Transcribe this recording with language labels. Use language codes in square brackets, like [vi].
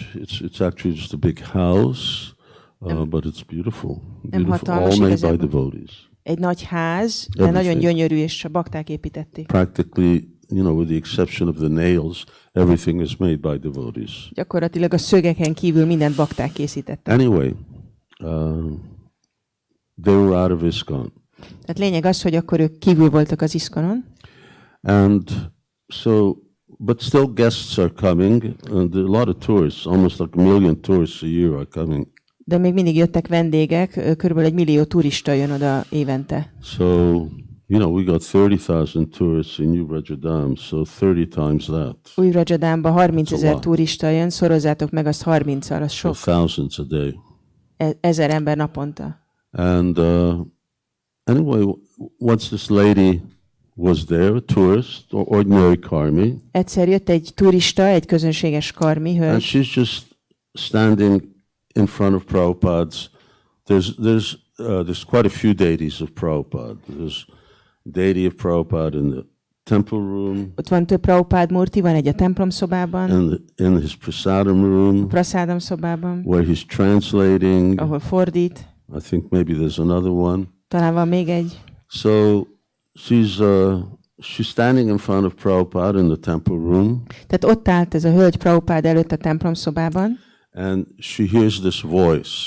[en] It's actually just a big house, but it's beautiful. Beautiful. All made by devotees. [hu] Egy nagy ház, de nagyon gyönyörű, és a bakták építették. [en] Practically, with the exception of the nails, everything is made by devotees. [hu] Gyakorlatilag a szögeken kívül mindent bakták készítettek. [en] Anyway, they were out of ISKCON. [hu] Tehát lényeg az, hogy akkor ők kívül voltak az ISKCON-on. [en] And so, but still guests are coming, and a lot of tourists, almost like 1 million tourists a year are coming. [hu] De még mindig jöttek vendégek, körülbelül 1 millió turista jön oda évente. [en] So, we got 30,000 tourists in New Rajadam, so 30 times that. [hu] Új Rajadamban 30 000 turista jön, szorozzátok meg azt 30-al, az sok. [en] So thousands a day. [hu] 1000 ember naponta. [en] And anyway, once this lady was there, a tourist, ordinary karmi. [hu] Egyszer jött egy turista, egy közönséges karmi hölgy. [en] And she's just standing in front of Prabhupada's. There's quite a few deities of Prabhupada. There's deity of Prabhupada in the temple room. [hu] Ott van több Prabhupád murti, van egy a templom szobában. [en] In his prasadam room. [hu] Prasadam szobában. [en] Where he's translating. [hu] Ahol fordít. [en] I think maybe there's another one. [hu] Talán van még egy. [en] So she's standing in front of Prabhupada in the temple room. [hu] Tehát ott állt ez a hölgy Prabhupád előtt a templom szobában. [en] And she hears this voice.